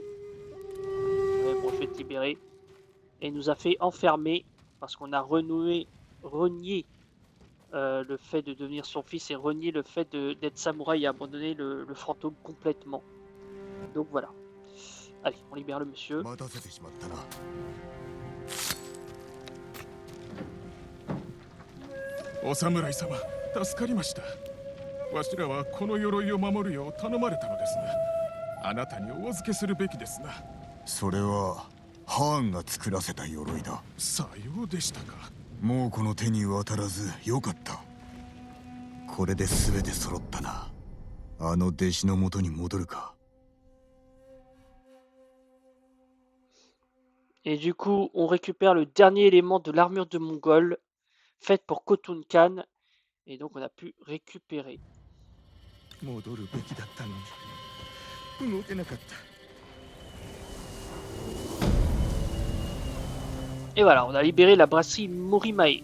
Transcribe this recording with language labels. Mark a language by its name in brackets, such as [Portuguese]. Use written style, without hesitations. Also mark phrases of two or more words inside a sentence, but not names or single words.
[French] Ouais, bon, je vais te libérer. Et il nous a fait enfermer parce qu'on a renié le fait de devenir son fils et renier le fait d'être samouraï et abandonner le fantôme complètement. Donc voilà. Allez, on libère le monsieur. [Japanese] お侍様、助かりました。わしらはこの鎧を守るよう頼まれたのですが、あなたにお預けするべきですな。それはハーンが作らせた鎧だ。さようでしたか。もうこの手に渡らずよかった。これで全て揃ったな。あの弟子のもとに戻るか。 [French] Et du coup, on récupère le dernier élément de l'armure de Mongol, faite pour Khotun Khan. Et donc, on a pu récupérer. Et voilà, on a libéré la brasserie Morimae.